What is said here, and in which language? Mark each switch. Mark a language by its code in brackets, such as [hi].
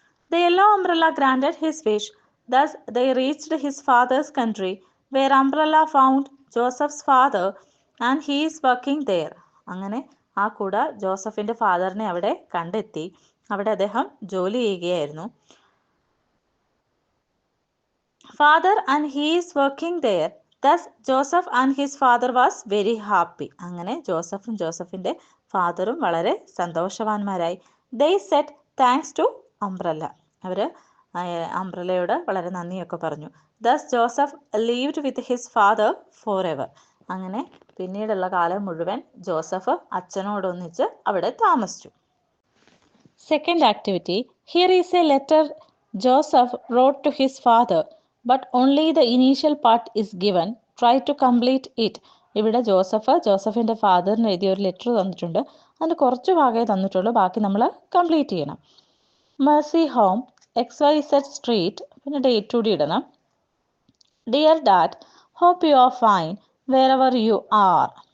[en] The yellow umbrella granted his wish. Thus they reached his father's country, where umbrella found Joseph's father and he is working there. [ml] അങ്ങനെ ആ കുട ജോസഫിൻ്റെ ഫാദറിനെ അവിടെ കണ്ടെത്തി. അവിടെ അദ്ദേഹം ജോലി ചെയ്യുകയായിരുന്നു. [en] Father and he is working there. Thus Joseph and his father was very happy. [ml] അങ്ങനെ ജോസഫും ജോസഫിൻ്റെ ഫാദറും വളരെ സന്തോഷവാന്മാരായി. [en] They said thanks to umbrella. [ml] അവർ അംബ്രലയോട് വളരെ നന്ദിയൊക്കെ പറഞ്ഞു. [en] Thus Joseph lived with his father forever. [ml] അങ്ങനെ പിന്നീടുള്ള കാലം മുഴുവൻ ജോസഫ് അച്ഛനോടൊന്നിച്ച് അവിടെ താമസിച്ചു. [en] Second activity. Here is a letter Joseph wrote to his father, but only the initial part is given. Try to complete it. [ml] ഇവിടെ ജോസഫിൻ്റെ ഫാദറിന് എഴുതിയ ഒരു ലെറ്റർ തന്നിട്ടുണ്ട്. അതിന് കുറച്ച് ഭാഗമേ തന്നിട്ടുള്ളൂ, ബാക്കി നമ്മൾ കംപ്ലീറ്റ് ചെയ്യണം. മെർസി ഹോം XYZ സ്ട്രീറ്റ്, പിന്നെ ഡേറ്റ് കൂടി ഇടണം. [en] Dear dad, hope you are fine wherever you are.